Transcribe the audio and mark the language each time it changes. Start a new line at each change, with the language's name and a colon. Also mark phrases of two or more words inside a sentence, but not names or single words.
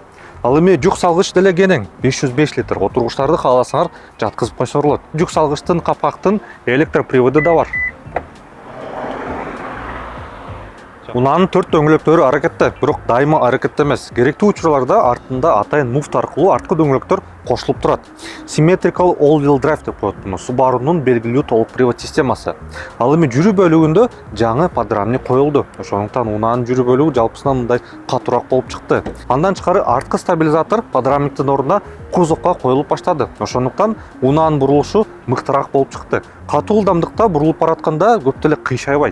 Kyrgyz: Ал эми жүк салгыч деле кенең, 505 литр. Отургучтарды кааласаңар жаткызып койсоңор болот. Жүк салгычтын капактын электроприводу да бар. Унаанын 4 дөңгөлөктөрү аракетте, бирок дайыма аракетте эмес. Керектүү учурларда артында атайын муфт аркылуу арткы дөңгөлөктөр кошулуп турат.
English: Symmetrical all-wheel drive
Kyrgyz: деп коет муну. Subaru'нун белгилүү толук привод системасы. Ал эми жүрүү бөлүгүндө жаңы подрамник коюлду. Ошондуктан унаанын жүрүү бөлүгү жалпысынан мындай катуураак болуп чыкты. Андан тышкары арткы стабилизатор подрамниктин ордуна кузовко коюлуп баштады. Ошондуктан унаанын бурулушу мыктыраак болуп чыкты. Катуу ылдамдыкта бурулуп баратканда көп деле кыйшайбайт.